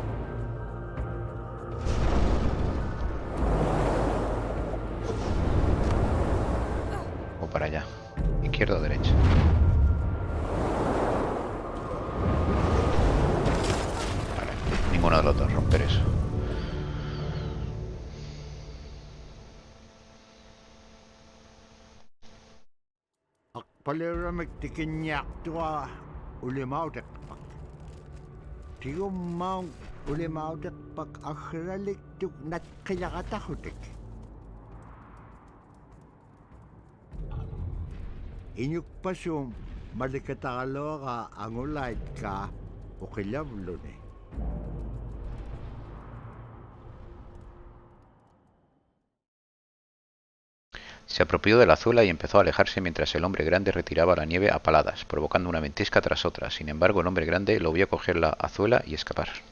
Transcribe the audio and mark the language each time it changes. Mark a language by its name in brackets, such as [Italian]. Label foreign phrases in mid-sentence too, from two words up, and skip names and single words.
[Spanish] O para allá. ¿Izquierda o derecha? Vale. Ninguno de los dos. Romper eso. [Inupiaq] Akpaleramik tikinyak tua uli mautek pak. Tigum maung uli mautek pak akhralik tuk nat kayakatahutik. Inyuk pasum malikataloga angulait ka ukilavlune. [Spanish] Se apropió de la azuela y empezó a alejarse mientras el hombre grande retiraba la nieve a paladas, provocando una ventisca tras otra. Sin embargo, el hombre grande lo vio coger la azuela y escapar.